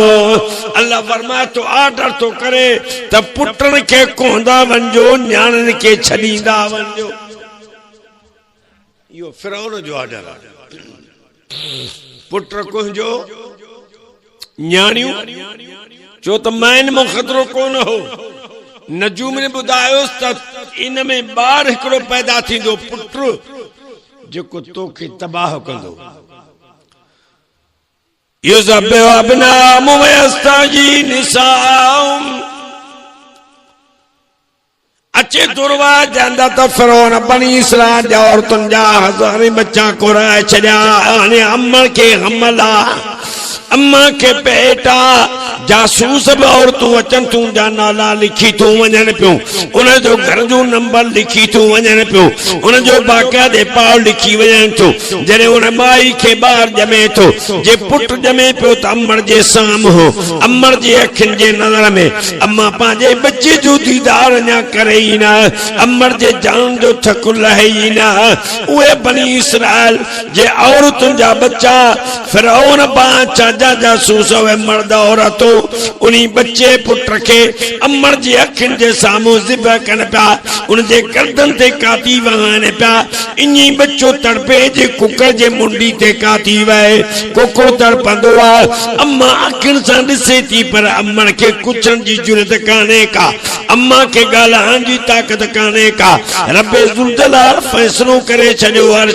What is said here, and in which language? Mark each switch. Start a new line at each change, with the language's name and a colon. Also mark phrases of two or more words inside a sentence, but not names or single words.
Sindhi: अल्लाह फरमाए तो आर्डर तो करे त पुटनि खे कोंदा वञो न्याणनि खे छॾींदा वञो इहो फ़िरऔन जो आर्डर आहे पुट कोंजो न्याणियूं चो त मैन में खतरो कोन हो नजूम ने बुधायोस त इन में बार हिकड़ो पैदा थींदो पुट जेको तोखे तबाह कंदो
Arabic: يذبحون أبناءهم ويستحيون نساءهم
Sindhi: अचे दुर्वा जांदा त फ़िरऔन बनी इसराइल जा औरतुनि जा हज़ारे बच्चा कोराए छॾिया हाणे अम्मन खे हमला अम्मा के पेटा जासूस भी औरतूं अचनि तुंहिंजा नाला लिखी थो वञनि पियो उनजो घर जो नंबर लिखी थो वञनि पियो उनजो बाक़ायदे पाव लिखी वञनि थो जॾहिं उन माई खे ॿार ॼमे थो जे पुट ॼमे पियो त अमर जे साम्हूं अमर जे अखियुनि जे नज़र में अम्मा पंहिंजे बच्चे जो दीदार अञा करे ई न अमर जे जान जो थकु लहे ई न उहे बनी इसराइल जे औरतुनि जा बच्चा फ़िरऔन बादशाह जा जासूस हुए मर्द औरतों उन्हीं बच्चे पुत्र के अमर जे अखियुनि जे साम्हूं ज़िबह कनि पिया उनजे गर्दन ते काती वहाने पिया इन्हीं बच्चो तड़पे जे कुकर जे मुंडी ते काती वहे कुकुर तड़पंदो आहे अम्मा अखियुनि सां ॾिसे थी पर अमर खे कुछण जी जुरत कान्हे का अम्मा के ॻाल्हाइण जी ताक़त कान्हे का रब्बे ज़ुल जलाल फ़ैसिलो करे छॾियो अर्श